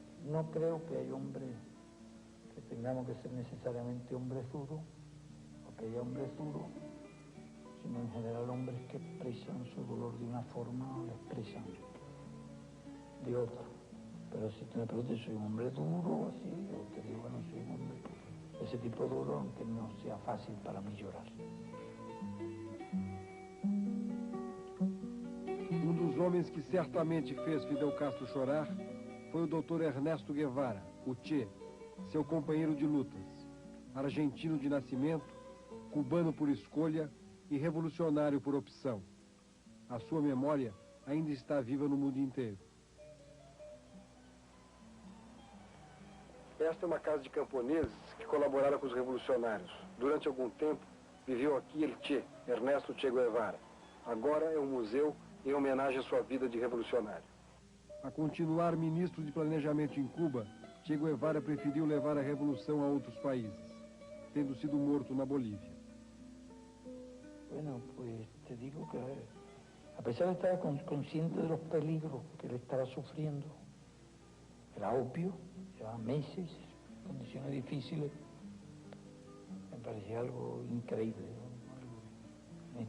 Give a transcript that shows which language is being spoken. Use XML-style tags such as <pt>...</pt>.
<es>No creo que hay hombres que tengamos que ser necesariamente hombres duros, o que haya hombres duros, sino en general hombres que expresan su dolor de una forma o lo expresan de otra. Pero si tú me preguntas, ¿soy un hombre duro? Así, yo te digo que no soy un hombre de ese tipo duro, aunque no sea fácil para mí llorar.</es> <pt>Dos homens que certamente fez Fidel Castro chorar foi o Dr. Ernesto Guevara, o Che, seu companheiro de lutas, argentino de nascimento, cubano por escolha e revolucionário por opção. A sua memória ainda está viva no mundo inteiro. Esta é uma casa de camponeses que colaboraram com os revolucionários. Durante algum tempo, viveu aqui el Che, Ernesto Che Guevara. Agora é um museu em homenagem à sua vida de revolucionário. A continuar ministro de Planejamento em Cuba, Che Guevara preferiu levar a revolução a outros países, tendo sido morto na Bolívia.</pt> <es>Bueno, pues te digo que a pesar de estar consciente de los peligros que él estaba sufriendo, era obvio, llevaba meses, condiciones difíciles, me parecía algo increíble, ¿no?</es>